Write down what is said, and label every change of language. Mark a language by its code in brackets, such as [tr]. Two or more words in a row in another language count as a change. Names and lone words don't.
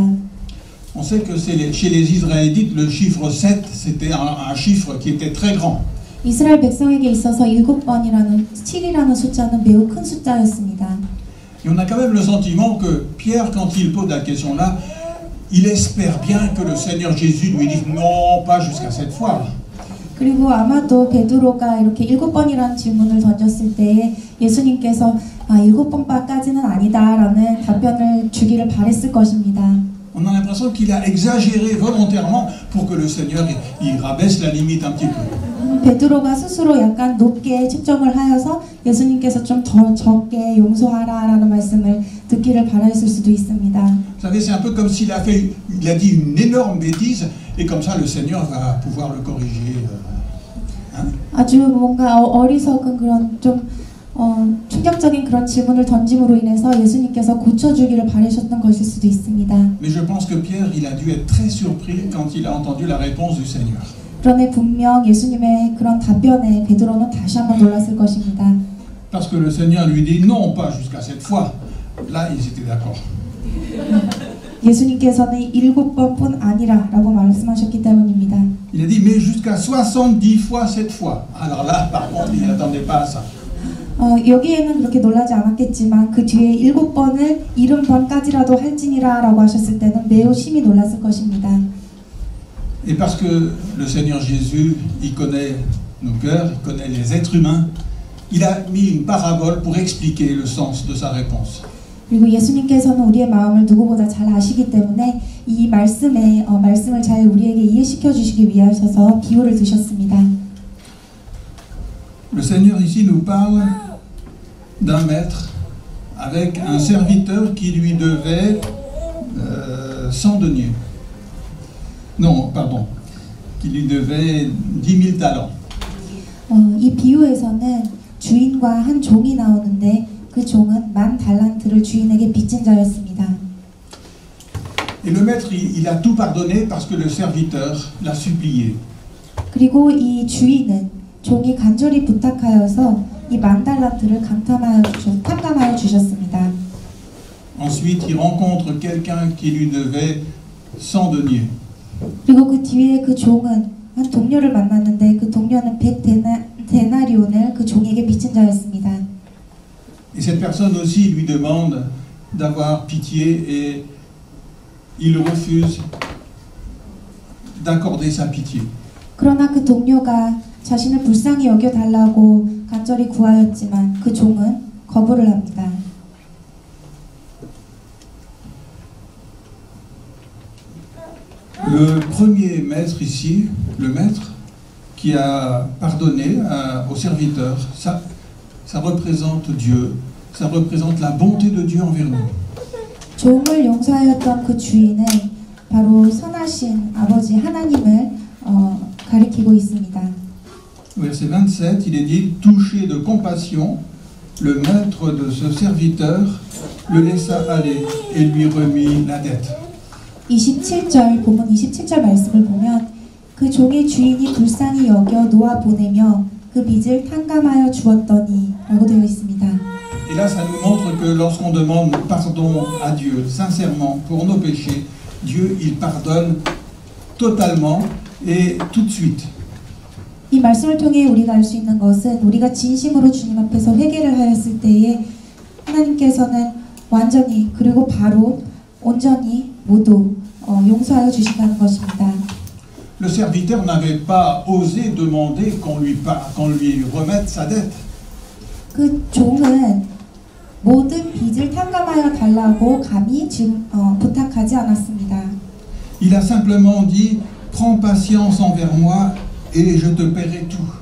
[fr] On sait que chez les Israélites, le chiffre 7, c'était un chiffre qui était très grand. [ko] 이스라엘 백성에게 있어서 7이라는 숫자는 매우 큰 숫자였습니다. [fr] Et on a quand même le sentiment que Pierre, quand il pose la question là, il espère bien que le Seigneur Jésus lui dise non, pas jusqu'à 7 fois. [ko] 그리고 아마도 베드로가 이렇게 7번이라는 질문을 던졌을 때에 예수님께서 7번까지는 아니다라는 답변을 주기를 바랬을 것입니다. [fr] On a l'impression qu'il a exagéré volontairement pour que le Seigneur il rabaisse la limite un petit peu. [ko] 베드로가 스스로 약간 높게 측정을 하여서 예수님께서 좀 더 적게 용서하라라는 말씀을 듣기를 바라였을 수도 있습니다. [fr] Vous savez, c'est un peu comme s'il a dit une énorme bêtise et comme ça le Seigneur va pouvoir le corriger. [ko] 아주 뭔가 어리석은 그런 좀 충격적인 그런 질문을 던짐으로 인해서 예수님께서 고쳐주기를 바라셨던 것일 수도 있습니다. [fr] Mais je pense que Pierre, il a dû être très surpris quand il a entendu la réponse du Seigneur. [ko] 그러나 분명 예수님의 그런 답변에 베드로는 다시 한번 놀랐을 것입니다. [fr] Parce que le Seigneur lui dit non, pas jusqu'à cette fois. Là, ils étaient d'accord. [ko] 예수님께서는 7번뿐 아니라라고 말씀하셨기 때문입니다. [fr] Il a dit mais jusqu'à 70 fois cette fois. Alors là, par contre, il n'attendait pas à ça. [ko] 여기에는 그렇게 놀라지 않았겠지만 그 뒤에 7번을 70번까지라도 할지니라라고 하셨을 때는 매우 심히 놀랐을 것입니다. [fr] Et parce que le Seigneur Jésus, il connaît nos cœurs, il connaît les êtres humains, il a mis une parabole pour expliquer le sens de sa réponse. [ko] 그리고 예수님께서는 우리의 마음을 누구보다 잘 아시기 때문에 이 말씀을 잘 우리에게 이해시켜 주시기 위하셔서 비유를 드셨습니다. [fr] Le Seigneur ici nous parle d'un maître avec un serviteur qui lui devait 100 deniers. Non, pardon, qui lui devait 10 000 talents. [ko] 이 비유에서는 주인과 한 종이 나오는데 그 종은 10,000달란트를 주인에게 빚진 자였습니다. [fr] Et le maître, il a tout pardonné parce que le serviteur l'a supplié. [ko] 그리고 이 주인은 종이 간절히 부탁하여서 이 10,000달란트를 탕감하여 주셨습니다. [fr] Ensuite, il rencontre quelqu'un qui lui devait 100 deniers. [ko] 그리고 그 뒤에 그 종은 한 동료를 만났는데 그 동료는 100데나리온을 그 종에게 빚진 자였습니다. [fr] Et cette personne aussi lui demande d'avoir pitié et il refuse d'accorder sa pitié. [ko] 그러나 그 동료가 자신을 불쌍히 여겨달라고 간절히 구하였지만 그 종은 거부를 합니다. [fr] Le premier maître ici, le maître qui a pardonné au serviteur, ça représente Dieu, ça représente la bonté de Dieu envers nous. [ko] 종을 용서하였던 그 주인은 바로 선하신 아버지 하나님을 가리키고 있습니다. [fr] Verset 27, il est dit « Touché de compassion, le maître de ce serviteur le laissa aller et lui remit la dette. » [ko] 27절, 본문 27절 말씀을 보면 그 종의 주인이 불쌍히 여겨 놓아 보내며 그 빚을 탕감하여 주었더니 라고 되어 있습니다. [fr] Et là, ça nous montre que lorsqu'on demande pardon à Dieu, sincèrement, pour nos péchés, Dieu, il pardonne totalement et tout de suite. [ko] 이 말씀을 통해 우리가 알 수 있는 것은 우리가 진심으로 주님 앞에서 회개를 하였을 때에 하나님께서는 완전히 그리고 바로 온전히 모두 용서하여 주신다는 것입니다. [fr] Le serviteur n'avait pas osé demander qu'on lui remette sa dette. [ko] 그 종은 모든 빚을 탕감하여 달라고 감히 부탁하지 않았습니다. [fr] Il a simplement dit prends patience envers moi et je te paierai tout.